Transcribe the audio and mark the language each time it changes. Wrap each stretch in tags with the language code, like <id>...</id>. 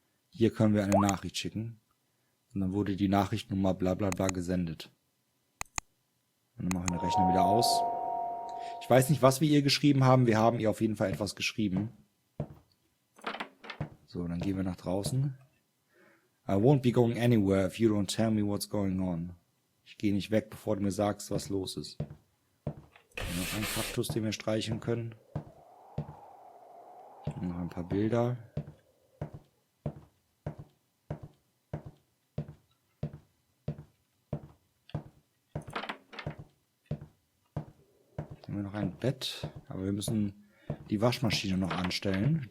<de>Hier können wir eine Nachricht schicken. Und dann wurde die Nachrichtennummer bla bla bla gesendet. Und dann machen wir den Rechner wieder aus. Ich weiß nicht, was wir ihr geschrieben haben. Wir haben ihr auf jeden Fall etwas geschrieben. So, dann gehen wir nach draußen.</de> <en>I won't be going anywhere if you don't tell me what's going on.</en> <de>Ich gehe nicht weg, bevor du mir sagst, was los ist. Noch ein Kaktus, den wir streicheln können. Noch ein paar Bilder. Haben wir noch ein Bett, aber wir müssen die Waschmaschine noch anstellen.</de>